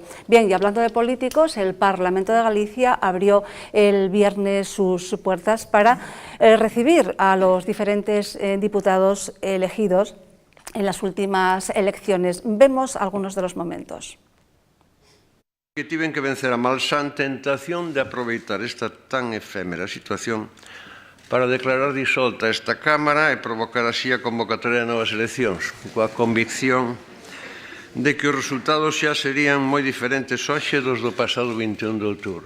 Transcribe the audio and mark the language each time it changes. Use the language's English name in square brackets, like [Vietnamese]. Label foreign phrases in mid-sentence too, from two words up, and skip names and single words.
[Spanish] Bien, y hablando de políticos, el Parlamento de Galicia abrió el viernes sus puertas para recibir a los diferentes diputados elegidos en las últimas elecciones. Vemos algunos de los momentos. [Galician] Que tiven que vencer a malsán tentación de aproveitar esta tan efémera situación para declarar disolta esta Cámara e provocar así a convocatoria de novas eleccións, coa convicción de que os resultados xa serían moi diferentes hoxe dos do pasado 21 de outubro.